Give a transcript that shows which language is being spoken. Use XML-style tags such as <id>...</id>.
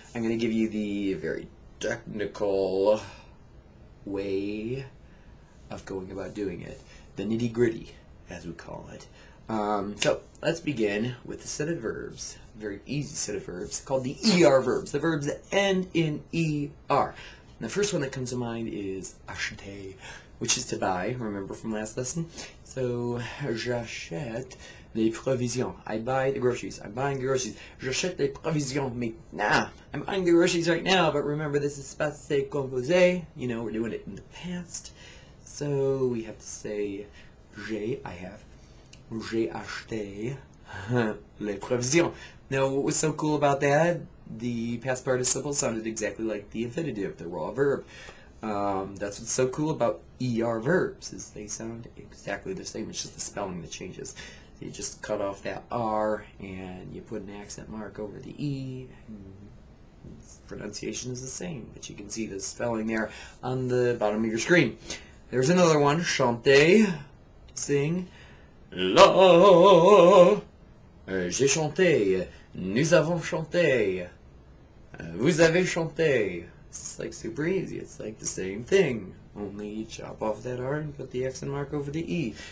<en>I'm going to give you the very technical way of going about doing it, the nitty-gritty, as we call it. So let's begin with a set of verbs, a very easy set of verbs called the ER verbs, the verbs that end in ER. And the first one that comes to mind is acheter, which is to buy. Remember from last lesson?</en> <fr>So j'achète les provisions.</fr> <en>I buy the groceries. I'm buying the groceries.</en> <fr>J'achète les provisions maintenant.</fr> <en>I'm buying the groceries right now, but remember this is passé composé. We're doing it in the past. So we have to say I have.</en> <fr>J'ai acheté les provisions.</fr> <en>Now what was so cool about that? The past participle sounded exactly like the infinitive, the raw verb. That's what's so cool about ER verbs, is they sound exactly the same. It's just the spelling that changes. So you just cut off that R and you put an accent mark over the E. Pronunciation is the same, but you can see the spelling there on the bottom of your screen. There's another one, chanter, sing.</en> <fr>La, j'ai chanté, nous avons chanté, vous avez chanté.</fr> <en>It's like super easy. It's like the same thing, only you chop off that R and put the accent mark over the E.</en>